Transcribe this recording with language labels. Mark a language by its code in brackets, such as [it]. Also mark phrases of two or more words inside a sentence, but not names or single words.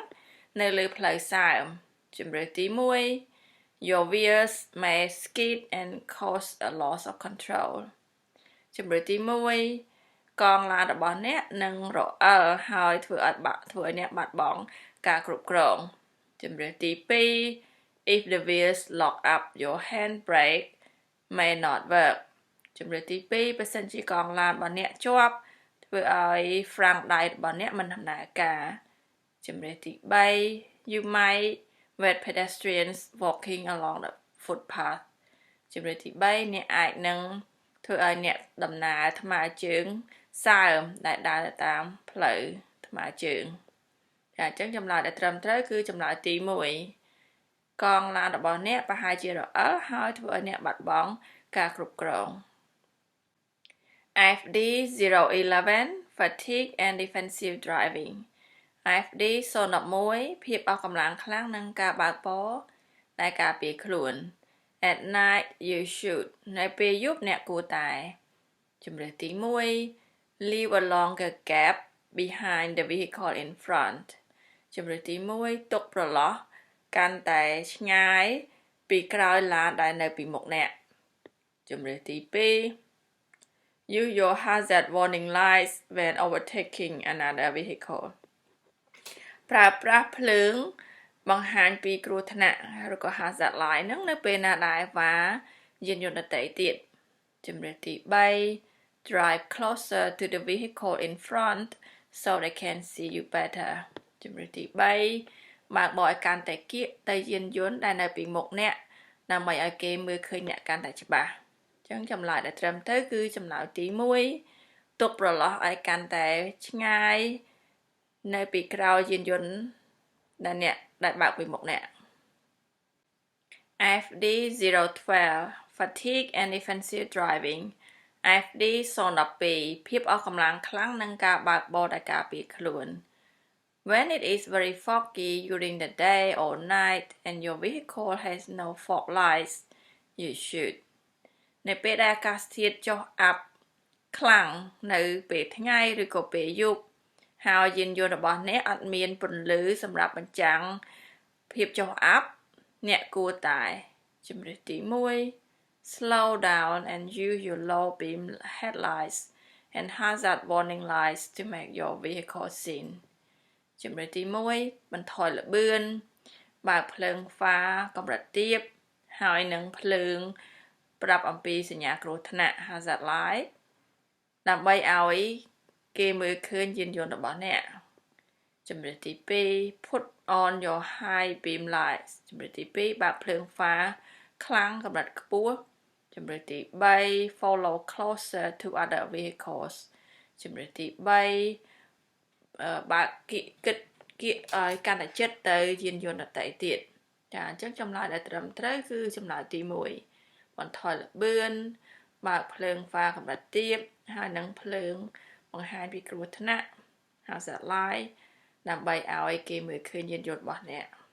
[km] នៅលើផ្លូវសើមជំរឿទី1 [en] Your wheels may skid and cause a loss of control [km] ជំរឿទី1កង់ឡានរបស់អ្នកនឹងរអិលហើយធ្វើឲ្យ អ្នកបាត់បង់ការគ្រប់គ្រងជំរឿទី2 [en] If the wheels lock up your handbrake may not work ជំរឿទី [km] 2បើសិនជាកង់ឡានរបស់អ្នកជាប់ធ្វើឲ្យហ្វ្រាំងដៃរបស់អ្នកមិនដំណើរការជំរឿទី3 [en] You might wet pedestrians walking along the footpath [km] ជំរឿទី3អ្នកអាចនឹងធ្វើឲ្យអ្នកដំណើរថ្មើរជើងសើមដែលដើរតាមផ្លូវថ្មើរជើងចាអញ្ចឹងចម្លើយដែលត្រឹមត្រូវគឺចម្លើយទីកងឡានរបស់អ្នកប្រហែលជារអិលហើយធ្វើឲ្យអ្នកបាត់បង់ការគ្រប់គ្រង FD 011 [en] Fatigue and Defensive Driving [km] FD 011 ភាពអស់កម្លាំងខ្លាំងនិងការបើកបរដែលការពារខ្លួន [en] At night you should [km] នៅពេលយប់អ្នកគួរតែជំរើសទី1 [en] Leave a longer gap behind the vehicle in front [km] ជំរើសទី1ទុកប្រឡោះកាន់តែឆ្ងាយពីក្រោយឡានដែលនៅពីមុខអ្នកជំរើសទី2 [en] Use your hazard warning lights when overtaking another vehicle [km] ប្រើប្រាស់ភ្លើងបង្ហាញពីគ្រោះថ្នាក់ឬក៏ [en] hazard light [km] ហ្នឹងនៅពេលណាដែលវ៉ាយានយន្តដទៃ ទៀតជំរើសទី3 [en] Drive closer to the vehicle in front so they can see you better [km] ជំរើសទី3បើកបរឲ្យកាន់តែគៀកទៅយានយន្តដែលនៅពីមុខអ្នកដើម្បីឲ្យគេមើលឃើញអ្នកកាន់តែច្បាស់អញ្ចឹងចម្លើយដែលត្រឹមត្រូវគឺចម្លើយទី1ទុកប្រឡោះឲ្យកាន់តែឆ្ងាយនៅពីក្រោយយានយន្តដែលអ្នកដែលបើកពីមុខអ្នក [en] FD 012 Fatigue and Defensive Driving FD 012 [km] ភាពអស់កម្លាំងខ្លាំងនិងការបើកបរដែលការពារខ្លួន [en] When it is very foggy during the day or night and your vehicle has no fog lights, you should [km] នៅពេលដែលអាកាសធាតុចុះអាប់ខ្លាំងនៅពេលថ្ងៃឬក៏ ពេលយប់ហើយយានយន្តរបស់អ្នកអត់មានពន្លឺសម្រាប់បញ្ចាំងភាពចុះអាប់អ្នកគួរតែជំរើសទី1 [en] Slow down and use your low beam headlights and hazard warning lights to make your vehicle seen [km] ជំរើសទី1បន្ថយល្បឿនបើកភ្លើងហ្វាកម្រិតទាបហើយនឹងភ្លើងប្រាប់អំពីសញ្ញាគ្រោះថ្នាក់ [en] hazard light [km] ដើម្បីឲ្យ គេមើលឃើញយានយន្តរបស់អ្នកជំរើសទី2 [en] Put on your high beam lights [km] ជំរើសទី2បើកភ្លើង ហ្វាខ្លាំងកម្រិតខ្ពស់ជំរើសទី3 [en] Follow closer to other vehicles [km] ជំរើសទី3បើកគៀកឲ្យកាន់តែជិតទៅយានយន្តដទៃទៀតចាអញ្ចឹងចម្លើយដែលត្រឹមត្រូវគឺចម្លើយទី1បន្ថយល្បឿនបើកភ្លើងហ្វាកម្រិតទាបហើយនឹងភ្លើងបង្ហាញពីគ្រោះថ្នាក់ [en] hazard light [km] ដើម្បីឲ្យគេមើលឃើញយានយន្តរបស់អ្នក